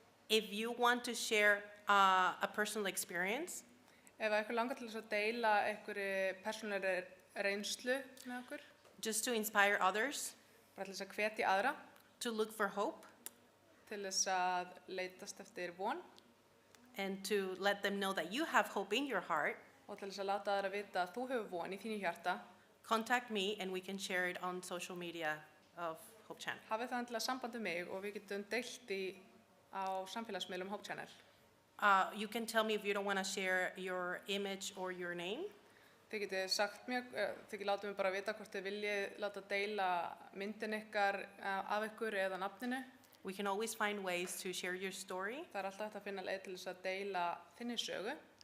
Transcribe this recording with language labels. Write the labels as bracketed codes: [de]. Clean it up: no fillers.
[en] if you want to share a personal experience, [is] Ef eitthvað langar til þess að deila einhverju persónulegri reynslu með okkur, [en] just to inspire others, [is] bara til þess að hvetja aðra, [en] to look for hope, [is] til þess að leitast eftir von [en] and to let them know that you have hope in your heart, [is] og til þess að láta aðra vita að þú hefur von í þínu hjarta, [en] contact me and we can share it on social media of Hope Channel. [is] hafið það endilega samband við mig og við getum deilt á samfélagsmiðlum Hope Channel. [en] You can tell me if you don't want to share your image or your name. [is] Þið getið sagt mér, þið getið látið mig bara vita hvort þið viljið láta deila myndin ykkar af ykkur eða nafninu. [en] We can always find ways to share your story [is] Það er alltaf hægt að finna leið til þess að deila þinni sögu,